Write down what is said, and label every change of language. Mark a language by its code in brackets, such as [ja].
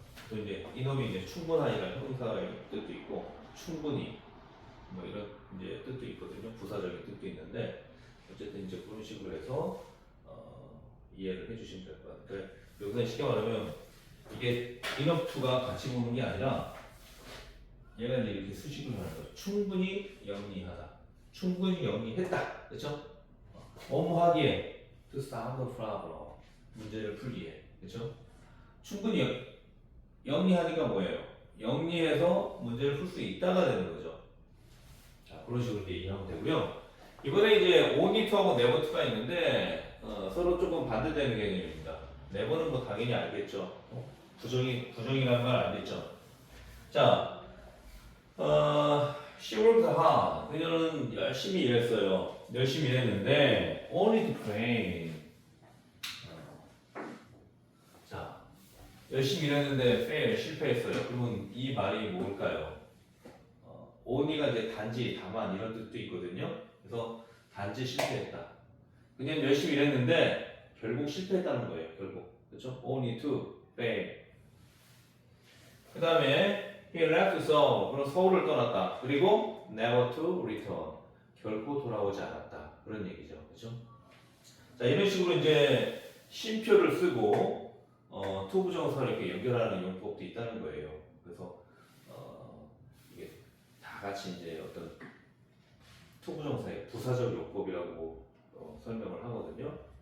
[ko] 또 이제 이너이 이제 충분하니라는 형용사의 뜻도 있고 충분히 뭐 이런 이제 뜻도 있거든요. 부사적인 뜻도 있는데 어쨌든 이제 그런 식으로 해서 이해를 해주시면 될 것 같아요. 그러니까 여기서 쉽게 말하면 이게 enough to가 같이 보는 게 아니라 얘가 이제 이렇게 수식을 하는 거죠. 충분히 영리하다. 충분히 영리했다. 그렇죠? 업무하기에 [en] to solve the problem. [ko] 문제를 풀기에. 그렇죠? 충분히 영리하니까 뭐예요? 영리해서 문제를 풀 수 있다가 되는 거죠. 자, 그런 식으로 이제 이해하면 되고요. 이번에 이제 only to하고 never to가 있는데 서로 조금 반대되는 개념입니다. never는 뭐 당연히 알겠죠. 부정이라는 말 알겠죠. 자, [en] she worked hard. [ko] 그녀는 열심히 일했어요. 열심히 일했는데 [en] only to fail. [ko] 자, 열심히 일했는데 fail 실패했어요. 그러면 이 말이 뭘까요? only가 이제 단지, 다만 이런 뜻도 있거든요. 그래서 단지 실패했다. 그냥 열심히 일했는데 결국 실패했다는 거예요. 결국 그렇죠? [en] Only to fail. [ko] 그 다음에 [en] he left Seoul. [ko] 그럼 서울을 떠났다. 그리고 [en] never to return. [ko] 결코 돌아오지 않았다. 그런 얘기죠. 그렇죠? 자, 이런 식으로 이제 쉼표를 쓰고 to 부정사를 이렇게 연결하는 용법도 있다는 거예요. 그래서 이게 다 같이 이제 어떤 to 부정사의 부사적 용법이라고 설명을 하거든요.